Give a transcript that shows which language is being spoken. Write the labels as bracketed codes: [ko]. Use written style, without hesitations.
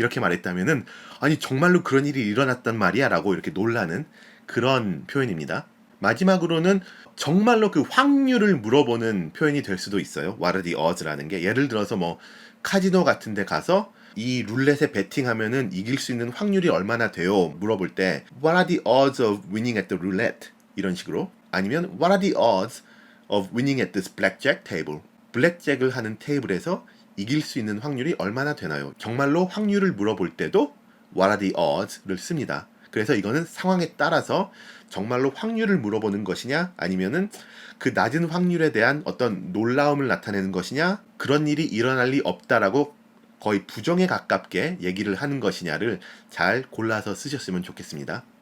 [ko] 이렇게 말했다면은 아니 정말로 그런 일이 일어났단 말이야 라고 이렇게 놀라는 그런 표현입니다. 마지막으로는 정말로 그 확률을 물어보는 표현이 될 수도 있어요. [en] What are the odds [ko] 라는 게 예를 들어서 뭐 카지노 같은 데 가서 이 룰렛에 베팅하면은 이길 수 있는 확률이 얼마나 돼요? 물어볼 때 [en] What are the odds of winning at the roulette? [ko] 이런 식으로 아니면 [en] What are the odds of winning at this blackjack table? [ko] 블랙잭을 하는 테이블에서 이길 수 있는 확률이 얼마나 되나요? 정말로 확률을 물어볼 때도 [en] What are the odds [ko] 를 씁니다. 그래서 이거는 상황에 따라서 정말로 확률을 물어보는 것이냐 아니면은 그 낮은 확률에 대한 어떤 놀라움을 나타내는 것이냐 그런 일이 일어날 리 없다라고 거의 부정에 가깝게 얘기를 하는 것이냐를 잘 골라서 쓰셨으면 좋겠습니다.